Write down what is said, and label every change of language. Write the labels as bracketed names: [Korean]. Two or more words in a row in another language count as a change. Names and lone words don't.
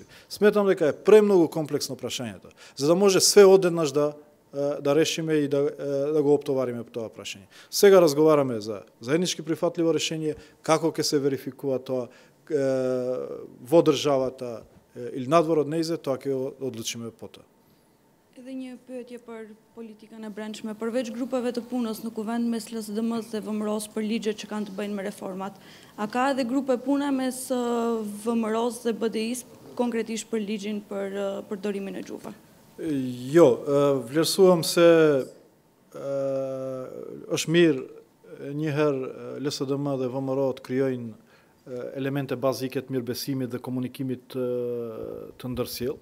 [Macedonian] Сметам дека е премногу комплексно прашањето, за да може све одеднаш да решиме и да го оптовариме по тоа прашање. Сега разговараме за заеднички прифатливо решение, како ќе се верификува тоа во државата или надвор од нејзе, тоа ќе одлучиме потоа. [Albanian] Edhe një pyetje për politikën e brendshme, përveç grupeve të punës në kuvend mes LSDM-s dhe VMRO-s për ligjet që kanë të bëjnë me reformat, a ka edhe grupe pune mes VMRO-s dhe BDI-s konkretisht për ligjin për përdorimin e gjuhëve? Jo, vlerësuam se është mirë njëherë LSDM dhe VMRO të krijojnë elemente bazike të mirëbesimit dhe komunikimit të ndërsjellë.